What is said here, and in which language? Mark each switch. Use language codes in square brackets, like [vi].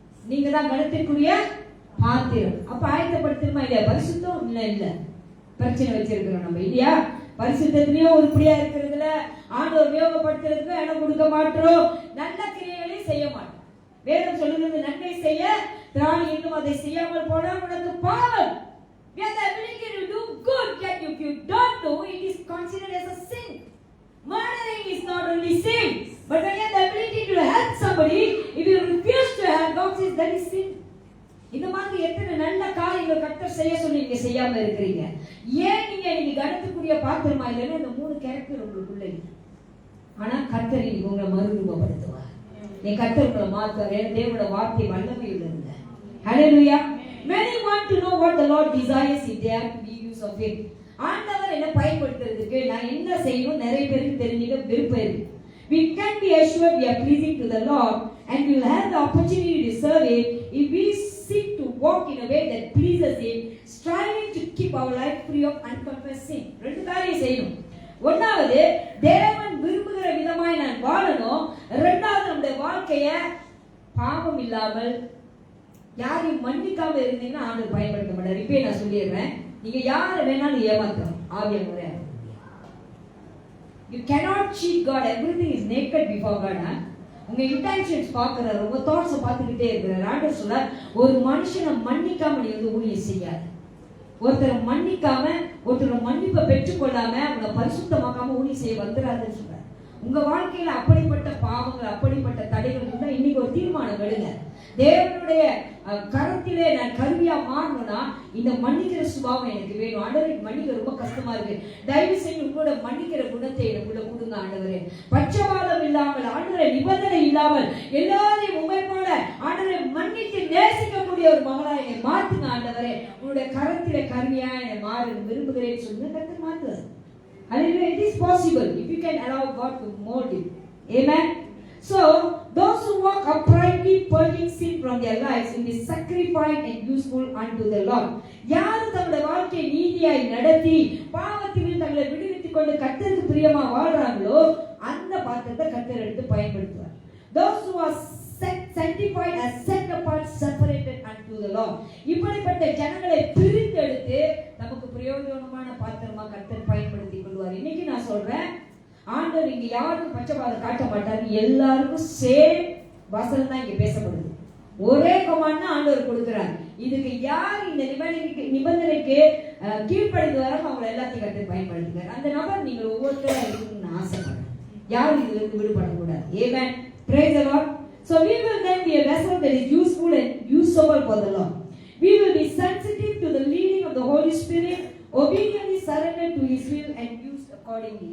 [ta] நீங்க தான் கனத்திற்குரிய பாத்திரம். அப்ப ஆயத்தப்படுத்தணுமா இல்லையா? பரிசுத்தம் இல்ல பிரச்சனை வச்சிருக்கிறோம் நம்ம இல்லையா? பரிசுத்தத்திலேயே உருப்படியா இருக்கிறதுல ஆண்டவர் உபயோகப்படுத்துறதுக்கு இடம் கொடுக்க மாட்டோம். நல்ல கிரியைகளையும் செய்ய மாட்டோம். வேதம் சொல்லுகிறது, நன்மை செய்ய திராணி இன்னும் அதை செய்யாமல் போனால் உனக்கு பாவம். [en] We have the ability to do good, yet if you don't do, it is considered as a sin. Murdering is not only sin, but when you have the ability to help somebody, if you refuse to help, God says that is sin. [ta] இந்த மாதிரி எத்தனை நல்ல காரியங்கள் கர்த்தர் செய்ய சொல்லி நீங்க செய்யாம இருக்கிறீங்க. ஏன் நீங்க கனத்துக்குரிய பாத்திரமா இல்லைன்னா இந்த 3 கேரக்டர் உங்களுக்குள்ள இருக்கு. ஆனா கர்த்தர் நீங்க உங்களை மறுரூபப்படுத்துவார். நீ கர்த்தர் உங்களை மாத்துவார். தேவனோட வார்த்தை வல்லமை உள்ளது. ஹalleluya. [en] Many want to know what the Lord desires if they have to be use of it. [ta] ஆண்டவர் என்ன பயன்படுத்துறதுக்கு நான் என்ன செய்யணும் நிறைய பேருக்கு தெரிஞ்சுக்க விருப்பம் இருக்கு. [en] We can be assured we are pleasing to the Lord and we will have the opportunity to serve Him if we seek to walk in a way that pleases Him, striving to keep our life free of unconfessed sin. [ta] 2 காரியம் செய்யணும். ஒன்னாவது, தேவன் விரும்புகிற விதமாய் நான் வாழணும். இரண்டாவது, நம்முடைய வாழ்க்கைய பாவம் இல்லாமல் யாரையும் மன்னிக்காம இருந்தீங்கன்னா ஆண்டவர் பயன்படுத்த மாட்டார். இப்ப நான் சொல்லிடுறேன், நீங்க யாரை வேணாலும் ஏமாத்தலாம். ஆவியானவரே, [en] you cannot cheat God. Everything is naked before God. [ta] உங்க இன்டென்ஷன்ஸ் பார்க்கறாரு, உங்க தாட்ஸ் பார்த்துக்கிட்டே இருக்கிறார். ஆண்டவர் சொல்றார், ஒரு மனுஷனை மன்னிக்காம நீ ஊழியம் செய்யாத. ஒருத்தரை மன்னிக்காம, ஒருத்தரை மன்னிப்பை பெற்றுக்கொள்ளாம, அவங்களை பரிசுத்தமாக்காம ஊழியம் செய்ய வந்துடாதுன்னு சொல்றார். உங்க வாழ்க்கையில அப்படிப்பட்ட பாவங்கள், அப்படிப்பட்ட தடைகள் இருந்தா இன்னைக்கு ஒரு தீர்மானம் எடுங்க. தேவனுடைய கரத்திலே நான் கருவியா மாறணும்னா இந்த மன்னிக்கிற சுபாவம் எனக்கு வேணும். ஆண்டவரே, மன்னிக்க ரொம்ப கஷ்டமா இருக்கு, தயவு செய்து உங்களோட மன்னிக்கிற குணத்தை எனக்குள்ள கொடுங்க ஆண்டவரே. பட்சபாதம் இல்லாமல், ஆண்டவரே நிபந்தனை இல்லாமல், எல்லாரையும் உண்மை போல ஆண்டவரை மன்னித்து நேசிக்கக்கூடிய ஒரு மகனா என்னை மாற்றுங்க ஆண்டவரே. உங்களுடைய கரத்திலே கருவியா என்னை மாற விரும்புகிறேன்னு சொல்லுங்க, கர்த்தர் மாற்றுவார். [en] Hallelujah. It is possible if you can allow God to mold you. Amen. So, those who walk uprightly, purging sin from their lives, will be sacrificed and useful unto the Lord. [ta] யார் தங்களுடைய வாழ்க்கையை நீதியாய் நடத்தி பாவத்திலிருந்து தங்களை விடுவித்துக் கொண்டு கர்த்தருக்கு பிரியமா வாழ்றாங்களோ அந்த பாத்திரத்தை கர்த்தர் எடுத்து பயன்படுத்துவார். [en] Those who are sanctified as set apart, separated unto the Lord. [ta] இப்படிப்பட்ட ஜனங்களை பிரித்தெடுத்து நமக்கு பிரயோஜனமான பாத்திரமா கர்த்தர் பயன்படுத்திக் கொள்வார். இன்னைக்கு நான் சொல்றேன், ஆண்டவர் இங்க யாருக்கும் பட்சபாதம் காட்ட மாட்டாரு. எல்லாருக்கும் சேம் வசனம் தான் இங்க பேசப்படுது. ஒரே கமாண்ட் தான் ஆண்டவர் கொடுக்கிறார். இதுக்கு யார் இந்த நிபந்தனைக்கு கீழ்ப்படிந்து வர அவங்க எல்லாத்தையும் கர்த்தர் பயன்படுத்துகிறார். அந்த நபர் நீங்க ஒவ்வொருத்தரும் இருக்கணும்னு ஆசைப்படுறேன். யாரும் இதுல இருந்து விடுபடக்கூடாது. [en] Amen. Praise the Lord. So we will then be a vessel that is useful and usable for the Lord. We will be sensitive to the leading of the Holy Spirit, obediently surrendered to His will and used accordingly.